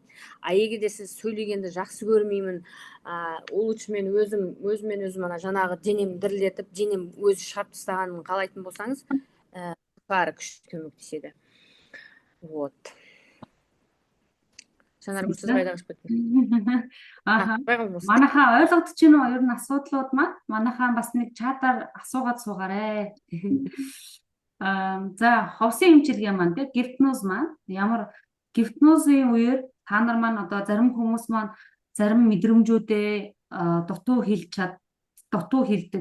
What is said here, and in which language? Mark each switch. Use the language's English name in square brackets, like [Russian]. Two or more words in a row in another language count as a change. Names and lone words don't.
[Kazakh] Егер де сіз сөйлегенді жақсы көрмеймін, лучше мен өзімен өзім жаңағы денем дірілдетіп, денем өзі шығарып тастағанын қалайтын болсаңыз, ПФР күшті көмектеседі. Вот. Жанар сіз қайда қашып кеттіңіз? [Mongolian] Манайхаа ойлгогдож байна уу? Ер нь асуудлууд маань манайхаа бас нэг чатаар асуугаад суугаарай. За ховсын эмчилгээ маань тий гипноз маань ямар гипнозын үеэр та нар маань одоо зарим хүмүүс маань зарим мэдрэмжүүдээ дутуу хэлдэг.